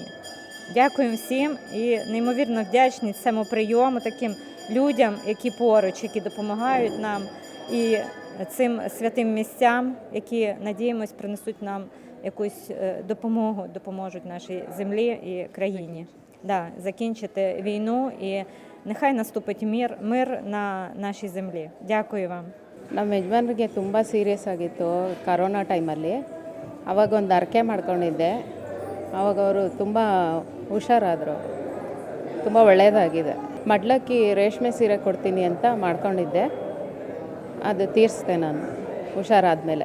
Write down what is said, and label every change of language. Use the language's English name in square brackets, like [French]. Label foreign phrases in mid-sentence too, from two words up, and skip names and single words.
[Ukrainian] Дякуємо всім і неймовірно вдячні цьому прийому, таким людям, які поруч, які допомагають нам, і цим святим місцям, які, надіємось, принесуть нам якусь допомогу, допоможуть нашій землі і країні. Закінчити війну і нехай наступить мир на нашій землі. Дякую вам. [Kannada] ನಮ್ಮ ಯಜಮಾನ್ರಿಗೆ ತುಂಬ ಸೀರಿಯಸ್ ಆಗಿತ್ತು ಕರೋನಾ ಟೈಮಲ್ಲಿ. ಆವಾಗ ಒಂದು ಅರ್ಕೆ ಮಾಡ್ಕೊಂಡಿದ್ದೆ. ಆವಾಗ ಅವರು ತುಂಬ ಹುಷಾರಾದರು. ತುಂಬ ಒಳ್ಳೆಯದಾಗಿದೆ. ಮಡ್ಲಕ್ಕಿ ರೇಷ್ಮೆ ಸೀರೆ ಕೊಡ್ತೀನಿ ಅಂತ ಮಾಡ್ಕೊಂಡಿದ್ದೆ. ಅದು ತೀರಿಸ್ದೆ ನಾನು ಹುಷಾರಾದ ಮೇಲೆ.